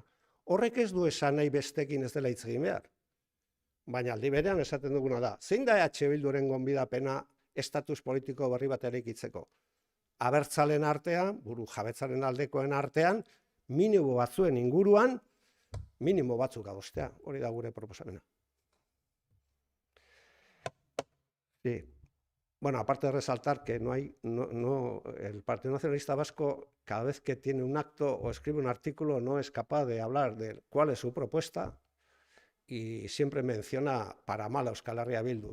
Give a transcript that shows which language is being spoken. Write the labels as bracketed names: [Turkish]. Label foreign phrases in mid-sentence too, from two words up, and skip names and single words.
[Basque] Horrek ez du esan nahi bestekin ez dela hitz egin behar. Baina aldi berean esaten duguna da, zein da EH Bilduren gonbidapena estatus politiko berri bat eraikitzeko? Abertzalen artean, buru jabetzaren aldekoen artean, minimo batzuen inguruan, minimo batzuk adostea. Hori da gure proposamena. [Spanish] Sí. Bueno, aparte de resaltar que el Partido Nacionalista Vasco, cada vez que tiene un acto o escribe un artículo, no es capaz de hablar de cuál es su propuesta y siempre menciona para mal a Euskal Herria Bildu.